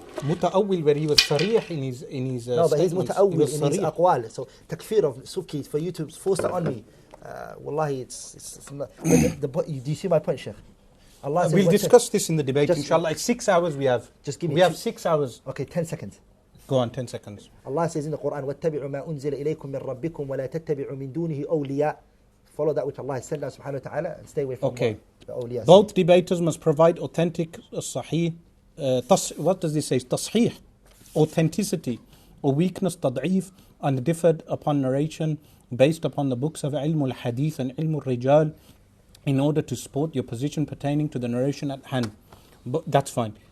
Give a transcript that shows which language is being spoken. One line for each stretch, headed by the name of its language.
English: Muta'awwil, where he was sarih in his no, but he's muta'awwil in his aqwal. So takfir of Subki, for you to force that on me. Wallahi, it's not. Do you see my point, Sheikh? Allah says, we'll discuss this in the debate, inshallah. It's 6 hours we have. Just give me. We have 6 hours. Okay, 10 seconds. Go on, 10 seconds. Allah says in the Quran,
Arabic: وَاتَّبِعُوا مَا أُنزِلَ إِلَيْكُم مِّن رَبِّكُمْ وَلَا تَتَّبِعُوا مِن دُونِهِ أَوْلِيَاءَ.
English: Follow that which Allah has sent us subhanahu wa ta'ala and stay away from the awliya. Both debaters must provide authentic, sahih, what does this say? Tasheeh, authenticity, or weakness, tad'if, and differed upon narration based upon the books of ilm al-hadith and ilm al-rijal in order to support your position pertaining to the narration at hand. But that's fine.